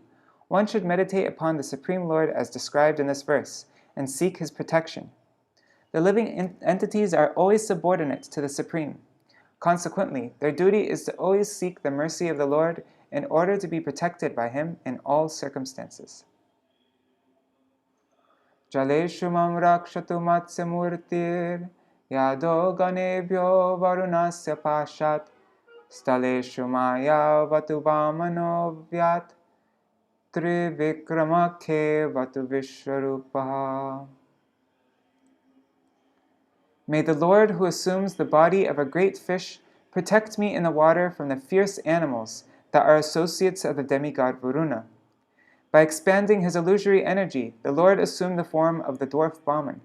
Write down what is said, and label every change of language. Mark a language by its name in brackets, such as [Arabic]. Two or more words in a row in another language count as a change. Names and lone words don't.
[English] One should meditate upon the Supreme Lord as described in this verse, and seek his protection. The living entities are always subordinate to the Supreme. Consequently, their duty is to always seek the mercy of the Lord in order to be protected by him in all circumstances. [Sanskrit] Jaleshu mam rakshatu matsamurtir Yado ganebhyo varunasya pashat staleshu maya vatu vamano vyat trivikramakhe vatu vishwarupaha. [English] May the Lord, who assumes the body of a great fish, protect me in the water from the fierce animals that are associates of the demigod Varuna. By expanding his illusory energy, the Lord assumed the form of the dwarf Vaman.